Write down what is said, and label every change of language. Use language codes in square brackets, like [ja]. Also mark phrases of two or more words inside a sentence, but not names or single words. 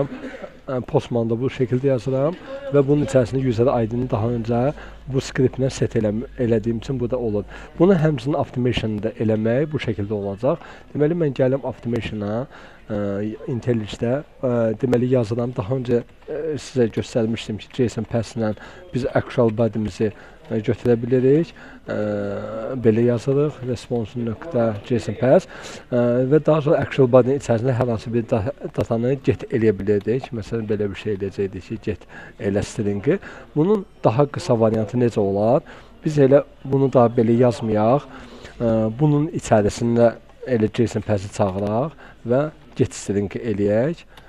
[az] Postmanda bu şəkildə yazıram və bunun içərisində [en] user ID-ni [az] daha öncə bu skriptlə set elədiyim üçün bu da olur. Bunu həmçinin Optimation-da eləmək bu şəkildə olacaq. Deməli, mən gəlim Optimation-a, IntelliJ-də deməli yazıram. Daha öncə sizə göstərmişdim ki, JSON Pass-ilə biz [en] actual body-mizi [az] götürə bilirik. Belə yazırıq, response.jsonpass və daha sonra [en] actual body [az] içərisində hər hansı bir datanı get eləyə bilirdik. Məsələn, belə bir şey eləyəcəkdik ki, get elə stringi. Bunun daha qısa variantı necə olar? Biz elə bunu da belə yazmayaq. Bunun içərisində elə JSON Pass-i çağıraq və [en] get stringi [az] eləyək.